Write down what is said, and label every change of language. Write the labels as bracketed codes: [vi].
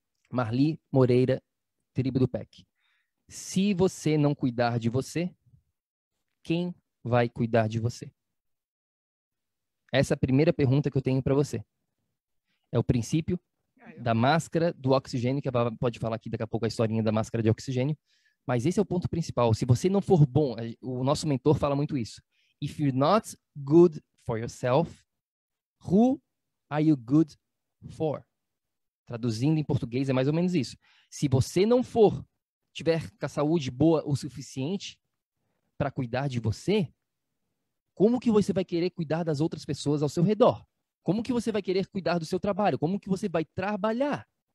[pt] Marli Moreira, tribo do PEC. Se você não cuidar de você, quem vai cuidar de você? Essa é a primeira pergunta que eu tenho para você. É o princípio da máscara do oxigênio, que pode falar aqui daqui a pouco a historinha da máscara de oxigênio, mas esse é o ponto principal. Se você não for bom, o nosso mentor fala muito isso. [en] If you're not good for yourself, who are you good for? [pt] Traduzindo em português é mais ou menos isso. Se você não tiver com a saúde boa o suficiente para cuidar de você, como que você vai querer cuidar das outras pessoas ao seu redor? Como que você vai querer cuidar do seu trabalho? Como que você vai trabalhar?